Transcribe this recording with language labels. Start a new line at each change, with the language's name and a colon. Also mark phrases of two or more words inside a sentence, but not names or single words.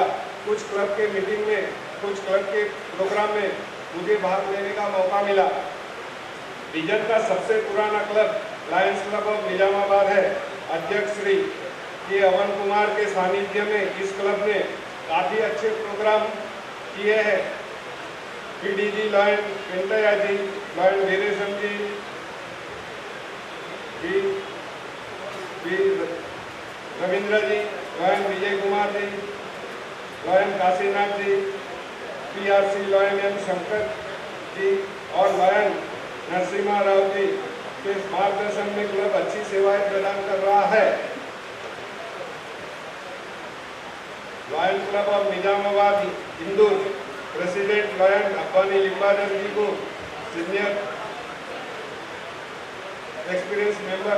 Hindi: कुछ क्लब के मीटिंग में, कुछ क्लब के प्रोग्राम में मुझे भाग लेने का मौका मिला। रीजन का सबसे पुराना क्लब लायंस क्लब ऑफ निजामाबाद है। अध्यक्ष श्री के अवन कुमार के सानिध्य में इस क्लब ने काफ़ी अच्छे प्रोग्राम किए हैं। पीडीजी लायन पिंटैया जी, लायन वीरेशम जी, रविंद्र जी, लायन विजय कुमार जी, लायन काशीनाथ जी, पीआरसी लायन एम शंकर जी और लायन नरसिम्हा राव जी के मार्गदर्शन में क्लब अच्छी सेवाएं प्रदान कर रहा है। लॉयन क्लब ऑफ निजामाबाद इंदौर प्रेसिडेंट लॉयन अब्बानी लिम्बाधर जी को
English: senior experience member